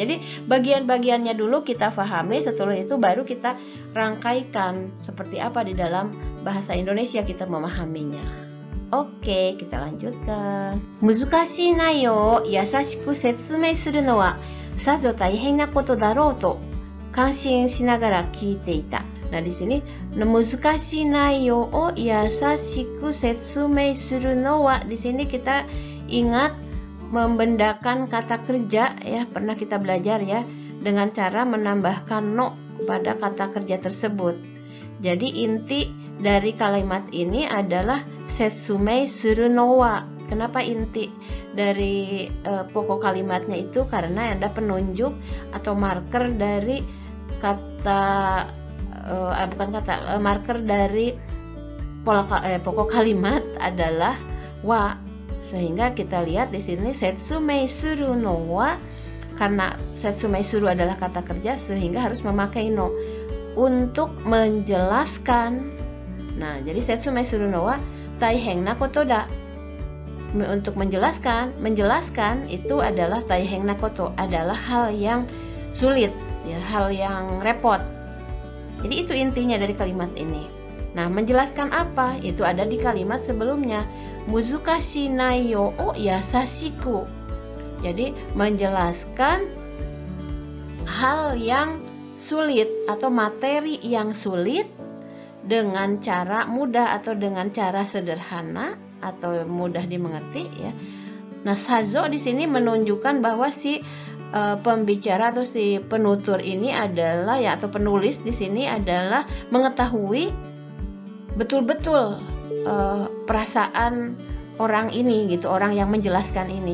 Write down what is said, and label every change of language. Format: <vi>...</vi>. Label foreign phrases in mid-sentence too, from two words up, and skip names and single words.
<id>Jadi bagian-bagiannya dulu kita pahami, setelah itu baru kita rangkaikan seperti apa di dalam bahasa Indonesia kita memahaminya. Oke, kita lanjutkan.</id> <ja>難しい内容を易しく説明するのはさぞ大変なことだろうと感心しながら聞いていた.</ja> <id>Nah, di sini</id> <ja>難しい内容を易しく説明するのは,</ja> <id>di sini kita ingat membendakan kata kerja ya, pernah kita belajar ya, dengan cara menambahkan no pada kata kerja tersebut. Jadi inti dari kalimat ini adalah</id> <ja>説明するのは.</ja> <id>Kenapa inti dari pokok kalimatnya itu? Karena ada penunjuk atau marker dari marker dari pokok kalimat adalah wa. Sehingga kita lihat di sini</id> <ja>説明するのは,</ja> <id>karena</id> <ja>説明する</ja> <id>adalah kata kerja sehingga harus memakai no untuk menjelaskan. Nah, jadi</id> <ja>説明するのは大変なことだ.</ja> <id>Untuk menjelaskan itu adalah</id> <ja>大変なこと,</ja> <id>adalah hal yang sulit ya, hal yang repot. Jadi itu intinya dari kalimat ini. Nah, menjelaskan apa? Itu ada di kalimat sebelumnya.</id> <ja>難しい内容を易しく.</ja> <id>Jadi menjelaskan hal yang sulit atau materi yang sulit dengan cara mudah atau dengan cara sederhana atau mudah dimengerti ya. Nah, sazo di sini menunjukkan bahwa si pembicara atau si penutur ini adalah ya, atau penulis di sini adalah mengetahui betul-betul perasaan orang ini gitu, orang yang menjelaskan ini.</id>